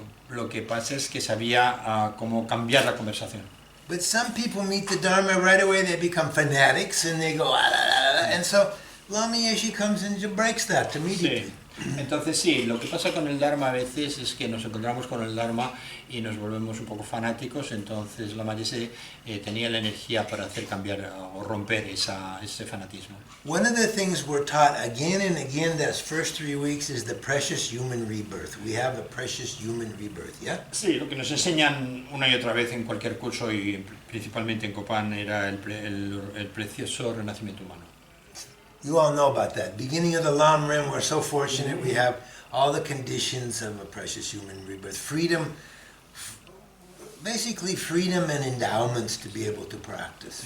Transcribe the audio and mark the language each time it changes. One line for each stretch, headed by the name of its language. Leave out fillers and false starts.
Spanish: Lo que pasa es que sabía cómo cambiar la conversación.
English: But some people meet the Dharma right away, they become fanatics, and they go, ah, la, la, la. And so Lama Yeshe comes and breaks that immediately.
Spanish: Sí. Entonces sí, lo que pasa con el Dharma a veces es que nos encontramos con el Dharma y nos volvemos un poco fanáticos, entonces Lama Yeshe tenía la energía para hacer cambiar o romper ese fanatismo.
English: One of the things we're taught again and again those first 3 weeks is the precious human rebirth. We have a precious human rebirth, yeah?
Spanish: Sí, lo que nos enseñan una y otra vez en cualquier curso y principalmente en Copán era el precioso renacimiento humano.
English: You all know about that. Beginning of the Lam Rim, we're so fortunate we have all the conditions of a precious human rebirth. Freedom, basically freedom and endowments to be able to practice.